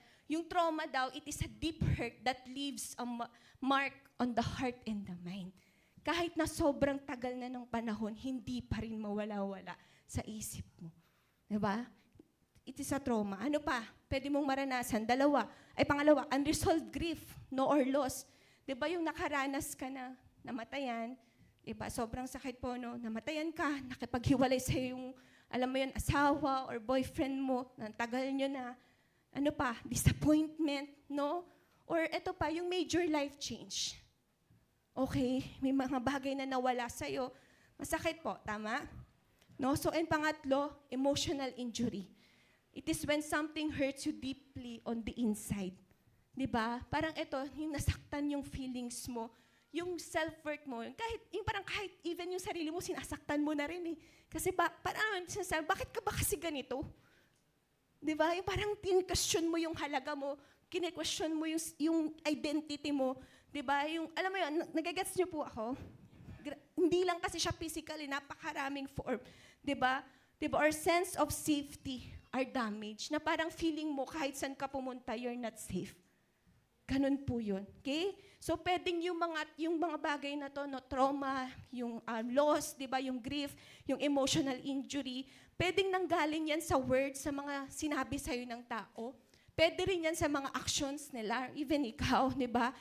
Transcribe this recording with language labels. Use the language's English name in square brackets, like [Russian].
[Filipino] Yung trauma daw, [English] it is a deep hurt that leaves a mark on the heart and the mind. [Filipino] Kahit na sobrang tagal na ng panahon, hindi pa rin mawala-wala sa isip mo. Diba? [English] It is a trauma. [Filipino] Ano pa? Pwede mong maranasan. [English] Pangalawa, unresolved grief, no, or loss. [Filipino] Diba yung nakaranas ka na namatayan, diba? Sobrang sakit po, no? Namatayan ka, nakipaghiwalay sa yung, alam mo yun, asawa or boyfriend mo, tagal nyo na. Ano pa? Disappointment, no? Or ito pa, yung major life change. Okay? May mga bagay na nawala sa'yo. Masakit po, tama? No? [English] So, and pangatlo, emotional injury. It is when something hurts you deeply on the inside. [Filipino] 'Di ba? Parang ito, yung nasaktan yung feelings mo, yung self-worth mo, kahit even yung sarili mo, sinasaktan mo na rin eh. Kasi parang sinasabi, bakit ka ba kasi ganito? 'Di ba? Yung parang tin-question mo yung halaga mo, kine-question mo yung identity mo. 'Di ba? Yung, alam mo yun, nagagets niyo po ako? Hindi lang kasi siya physically, napakaraming form. 'Di ba? 'Di ba? [English] Our sense of safety are damaged. [Filipino] Na parang feeling mo kahit saan ka pumunta, [English] you're not safe. [Filipino] Ganun po yun. Okay? So, pwedeng yung mga bagay na to, no, trauma, yung loss, di ba, yung grief, yung emotional injury, pwedeng nanggaling yan sa words, sa mga sinabi sa'yo ng tao. Pwede rin yan sa mga actions nila, even ikaw, di ba?